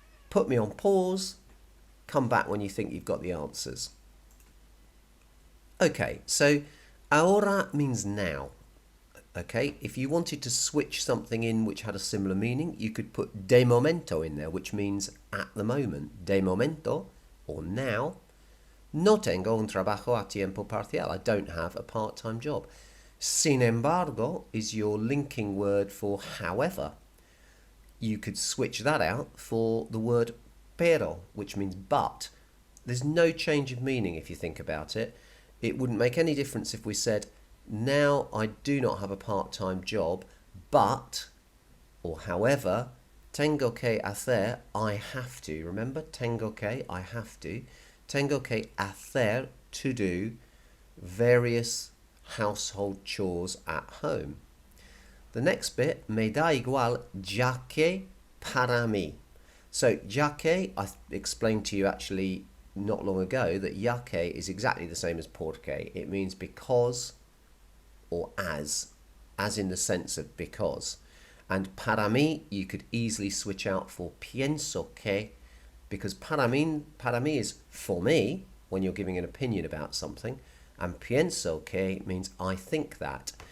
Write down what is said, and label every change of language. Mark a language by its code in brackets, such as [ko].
[en] Put me on pause. Come back when you think you've got the answers. Okay, so ahora means now. Okay, if you wanted to switch something in which had a similar meaning, you could put de momento in there, which means at the moment. De momento, or now. [es] No tengo un trabajo a tiempo parcial. [en] I don't have a part-time job. Sin embargo is your linking word for however. You could switch that out for the word pero, which means but. There's no change of meaning if you think about it. It wouldn't make any difference if we said, now I do not have a part-time job, but, or however, [es] tengo que hacer, [en] I have to. Remember, tengo que, I have to. [es] Tengo que hacer, [en] to do, various household chores at home. The next bit, [es] me da igual, ya que para mí. [en] So, ya que, I explained to you actually not long ago that ya que is exactly the same as porque. It means because or as in the sense of because. And para mí, you could easily switch out for pienso que, because para mí is for me when you're giving an opinion about something, and pienso que means I think that.